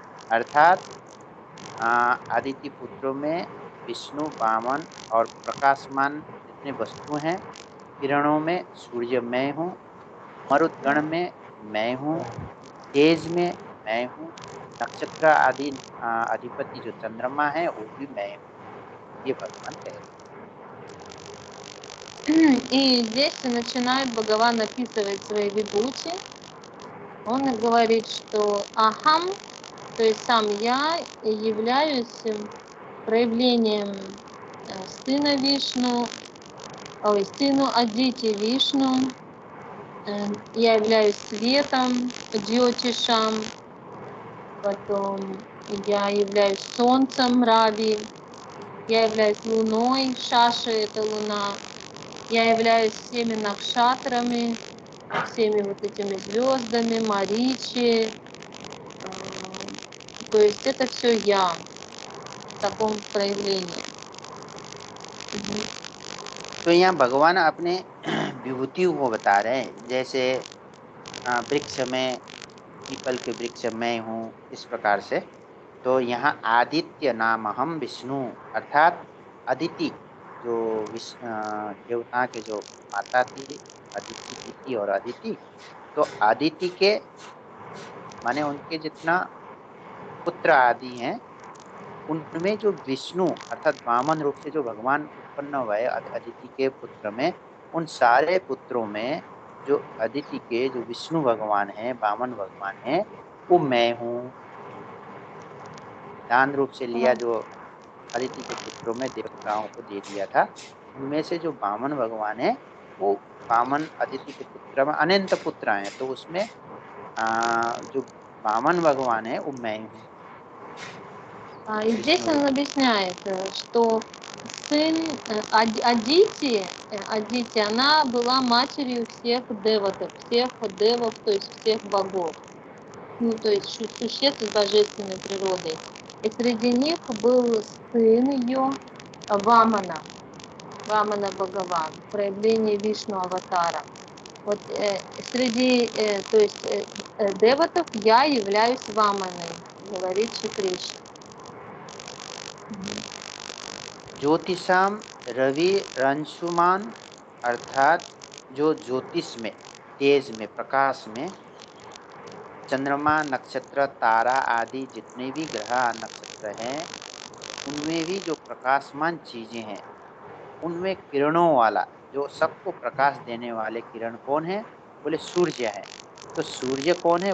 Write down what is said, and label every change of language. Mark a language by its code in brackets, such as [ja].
[hi] अर्थात आदित्य पुत्रों में विष्णु, वामन और प्रकाशमान जितने वस्तु हैं, किरणों में सूर्य मैं हूँ, मरुदगण में मैं हूँ, तेज में मैं हूँ, नक्षत्र आदि अधिपति जो चंद्रमा है वो भी मैं हूँ। ये भगवान कह रहे [ru] И здесь начинает Бхагаван описывать свои вибхути. Он говорит, что ахам, то есть сам я, являюсь проявлением сына Вишну, сыну Адити Вишну. Я являюсь светом, Джьотишам, потом я являюсь солнцем Рави, я являюсь луной, Шаши — это луна, я являюсь всеми накшатрами, всеми вот этими звездами, Маричи. То есть это все я в таком проявлении. [hi] तो यहाँ भगवान अपने विभूतियों को बता रहे हैं, जैसे वृक्ष में, पीपल के वृक्ष में हूँ, इस प्रकार से। तो यहाँ आदित्य नाम हम विष्णु, अर्थात अदिति, जो देवता के जो माता थी, अदिति, दिति और अदिति, तो अदिति के माने उनके जितना पुत्र आदि हैं, उनमें जो विष्णु अर्थात वामन रूप से जो भगवान उत्पन्न हुए अदिति के पुत्र में, उन सारे पुत्रों में जो अदिति के जो विष्णु भगवान है, वामन भगवान है, वो मैं हूँ। दान रूप से लिया जो अदिति के पुत्रों में देवताओं को दे दिया था, उनमें से जो वामन भगवान है, वो वामन अदिति के पुत्र में अनंत पुत्र हैं, तो उसमें जो वामन भगवान है वो मैं हूँ। [ru] И здесь [hi] विष्णु [ru] он [hi] रूप। [ru] объясняет, что сын Адити, она была матерью всех деватов, то есть всех богов, ну, то есть существ с божественной природой. И среди них был сын ее Вамана Бхагаван, проявление Вишну Аватара. Вот среди то есть деватов я являюсь Ваманой, говорит Шри Кришна. [hi] ज्योतिषाम रवि रंशुमान, अर्थात जो ज्योतिष में, तेज में, प्रकाश में, चंद्रमा, नक्षत्र, तारा आदि जितने भी ग्रह नक्षत्र हैं, उनमें भी जो प्रकाशमान चीजें हैं, उनमें किरणों वाला, जो सबको प्रकाश देने वाले किरण कौन है? बोले सूर्य है। तो सूर्य कौन है?